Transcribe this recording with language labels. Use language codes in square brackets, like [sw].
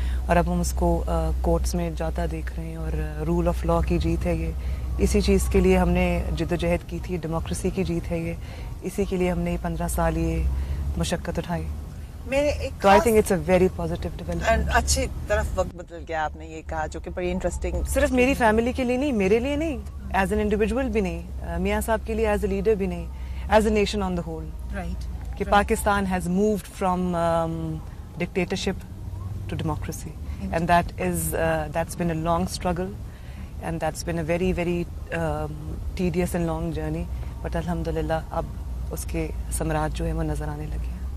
[ur] اور اب ہم اس کو کورٹس میں جاتا دیکھ رہے ہیں اور رول آف لا کی جیت ہے یہ. اسی چیز کے لیے ہم نے جدوجہد کی تھی. ڈیموکریسی کی جیت ہے یہ. اسی کے لیے ہم نے 15 سال یہ مشقت اٹھائی. [en] تو I think it's a very positive development. [ur] اچھی طرف وقت بدل گیا آپ نے یہ کہا، جو کہ بڑی انٹرسٹنگ. صرف میری فیملی کے لیے نہیں، میرے لیے نہیں، [en] as an individual [ur] بھی نہیں، میاں صاحب کے لیے [en] as a leader [ur] بھی نہیں، [en] As a nation on the whole. [ur] Right. کہ Pakistan has [en] moved from dictatorship to democracy and that's been a long struggle and that's been a very very tedious and long journey, but [ur] الحمدللہ اب اس کے ثمرات جو ہیں وہ نظر آنے لگے ہیں.